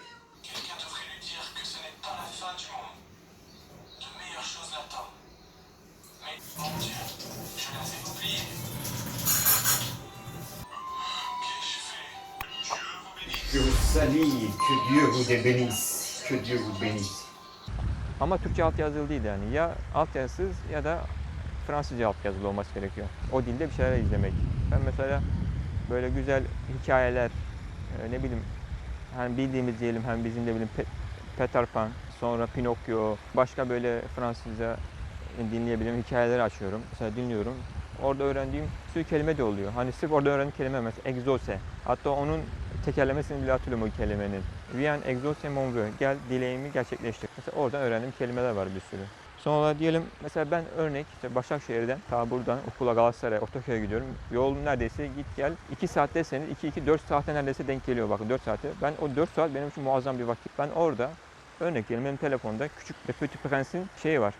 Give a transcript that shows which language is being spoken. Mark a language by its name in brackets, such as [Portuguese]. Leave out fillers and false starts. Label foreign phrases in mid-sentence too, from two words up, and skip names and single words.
[French] Quelqu'un devrait lui dire que ce n'est pas la fin du monde. De meilleures choses l'attendent. Mais mon Dieu, je l'avais oublié. Qu'ai-je fait? Dieu vous bénisse. Je vous salue, que Dieu vous bénisse, que Dieu vous bénisse. [Turkish] Ama Türkçe altyazılı değil yani. Ya altyazısız ya da Fransızca altyazılı olması gerekiyor. O dilde bir şeyler izlemek. Ben mesela böyle güzel hikayeler, ne bileyim, hani bildiğimiz diyelim, hem bizim de bildiğim Peter Pan, sonra Pinokyo, başka böyle Fransızca dinleyebildiğim hikayeleri açıyorum. Mesela dinliyorum. Orada öğrendiğim sürü kelime de oluyor. Hani sırf orada öğrendiğim kelime mesela exauce. Hatta onun tekerlemesini bile hatırlıyorum o kelimenin. [French] Viens exauce mon vœu. [Turkish] Gel dileğimi gerçekleştir. Mesela oradan öğrendiğim kelimeler var bir sürü. Sonra diyelim mesela ben örnek işte Başakşehir'den ta buradan okula Galatasaray Ortaköy'e gidiyorum. Yol neredeyse git gel 2 saat deseniz 2-4 saate neredeyse denk geliyor, bakın 4 saate. Ben o 4 saat benim için muazzam bir vakit. Ben orada örnek diyelim benim telefonda küçük Le Petit Prince'in şeyi var.